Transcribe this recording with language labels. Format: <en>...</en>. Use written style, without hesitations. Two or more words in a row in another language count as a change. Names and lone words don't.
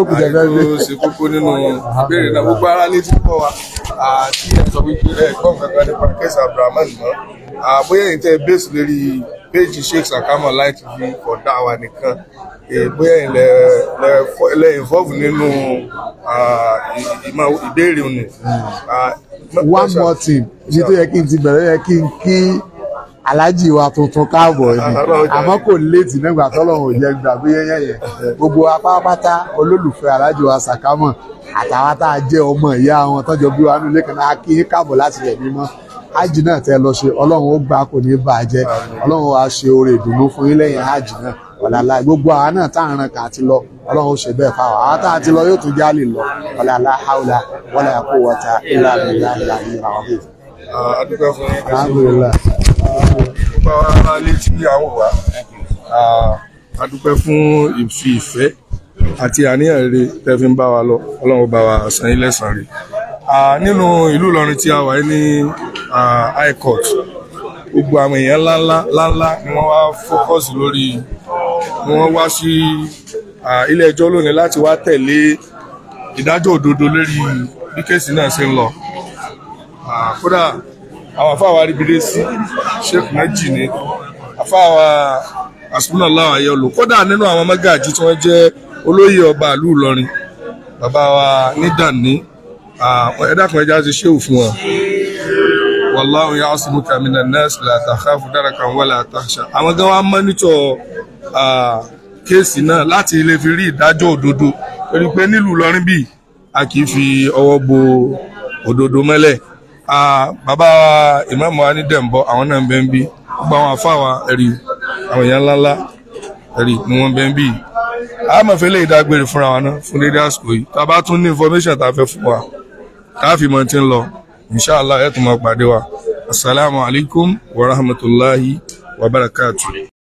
<yo>ṣe kókó nínú ìbéèrè náà gbogbo ara létí pọ̀ wá àti ẹ̀sọ́ wípé ẹ̀kọ́ kankan nípa kẹsà Abdulrahman náà bóyá èyí tẹ́ bẹ́ẹ̀sì lórí péjì Sheikh Sakama Online TV for dáwà nìkan bóyá ilẹ̀ involve nínú ìbéèrè òní.</yo> <en>one more thing</en> <yo>ní tó yẹ kí n ti bẹ̀rẹ̀ yẹ kí n kí aláàjì wa tuntun káàbọ̀ ni àmọ́ kò léètì nígbà tọ́lọ́run ò jẹ́ gbàgbé yẹn gbogbo apápátá olólùfẹ́ aláàjì wa Sakama àtàwọn tá a jẹ́ ọmọ ìyá wọn tọ́jọ́ bí wa nílé kan náà kí káàbọ̀ láti ilẹ̀ mímọ́ hajj náà tẹ́ lọ ṣe ọlọ́run ó gbà kò ní bàjẹ́ ọlọ́run wa ṣe oore ìdùnnú fún yín lẹ́yìn hajj náà ọ̀làlá gbogbo àwa náà tá à ń ràn kà àti lọ ọlọ́run ó ṣe bẹ́ẹ̀ fáwọn àwa tá a ti lọ yóò tún jálè lọ ọ̀làlá</yo> <ar>حول ولا قوة إلا بالله العلي</ar> <yo>adúpẹ́ fún yín. alhamdulillah. gbogbo àwọn ará létí àwọn wà adúpẹ́ fún ìfẹ́ àti àníyàn rere tẹ́ fi ń bá wa lọ ọlọ́run bá wa san yín lẹ́san rẹ̀. nínú ìlú Ìlọrin tí a wà ní</yo> <en>high court</en> <yo>gbogbo àwọn èèyàn ńláńlá ni wọ́n wá fókọ̀sì lórí ni wọ́n wá sí ilé ẹjọ́ lónìí láti wá tẹ̀lé ìdájọ́ òdodo lórí bí kéèsì náà ṣe ń lọ. Kódà àwọn afáwa ríbidé sí Sheikh méjì ní afáwa</yo> <ar>حسبنا الله ونعم الوكيل</ar> <yo>kódà nínú àwọn mọ́gàjí tí wọ́n jẹ́ olóyè ọba ìlú Ìlọrin bàbá wa nídàní ẹ̀dàkùn ẹja ti ṣéwù fún wọn.</yo> <ar>والله يعصمك من الناس لا تخاف دركا ولا تخشى.</ar> <yo>Àwọn gan wa mọ́nítọ̀ kéèsì náà láti lè fi rí ìdájọ́ òdodo torí pé nílùú Ìlọrin bíi a kì í fi ọwọ́ bo òdodo mọ́lẹ̀. Bàbá ìmáàmù wa ní Dẹ̀mbọ́ àwọn náà ń bẹ ń bí gbogbo àwọn àfáwà ẹ̀rí àwọn èèyàn ńláńlá ẹ̀rí ni wọ́n bẹ ń bí. A máa fẹ́ lè dágbére fúnra wa náà fún dédé àsìkò yìí tá a bá tún ní information tá a fẹ́ fún wa tá a fi mọ̀ tí ń lọ inshallah ẹ̀ tún máa pàdé wa.</yo> <ar>السلام عليكم ورحمة الله وبركاته.</ar>